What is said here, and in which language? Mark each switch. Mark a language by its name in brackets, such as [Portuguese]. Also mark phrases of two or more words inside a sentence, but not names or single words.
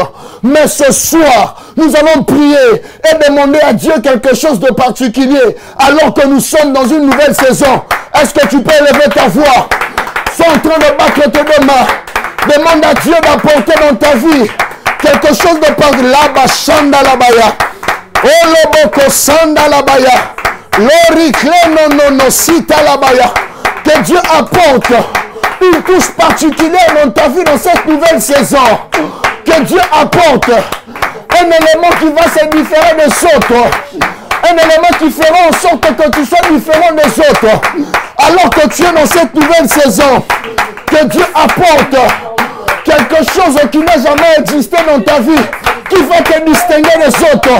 [French] Mais ce soir, nous allons prier et demander à Dieu quelque chose de particulier alors que nous sommes dans une nouvelle saison. Est-ce que tu peux élever ta voix? Sois en train de battre tes deux mains. Demande à Dieu d'apporter dans ta vie quelque chose de par là-bas, Shanda Labaya. Oloboko Sanda Labaya. Loriclé no Sita Labaya. Que Dieu apporte une touche particulière dans ta vie dans cette nouvelle saison. Que Dieu apporte un élément qui va se différer des autres. Un élément qui fera en sorte que tu sois différent des autres. Alors que tu es dans cette nouvelle saison. Que Dieu apporte quelque chose qui n'a jamais existé dans ta vie, qui va te distinguer des autres.